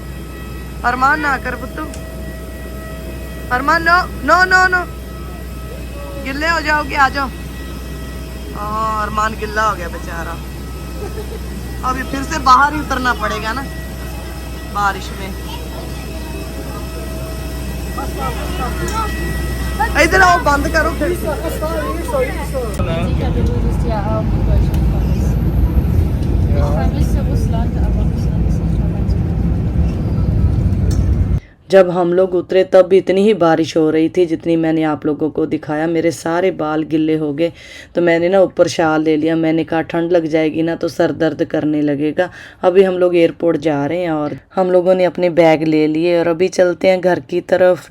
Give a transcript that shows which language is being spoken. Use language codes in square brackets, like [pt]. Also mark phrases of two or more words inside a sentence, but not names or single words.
[hi] अरमान ना कर पुत्तू, अरमान नो नो नो नो, गिल्ले हो जाओगे, आ जाओ। अरमान गिल्ला हो गया बेचारा, अभी फिर से बाहर ही उतरना पड़ेगा ना बारिश में। इधर आओ, बंद करो फिर। [de] Ich habe jedes Jahr auch in Deutschland vermisst. Ich vermisse Russland, aber Russland ist nicht mehr ganz so. [hi] जब हम लोग उतरे तब भी इतनी ही बारिश हो रही थी जितनी मैंने आप लोगों को दिखाया। मेरे सारे बाल गिल्ले हो गए तो मैंने ना ऊपर शाल ले लिया। मैंने कहा ठंड लग जाएगी ना तो सर दर्द करने लगेगा। अभी हम लोग एयरपोर्ट जा रहे हैं और हम लोगों ने अपने बैग ले लिए और अभी चलते हैं घर की तरफ।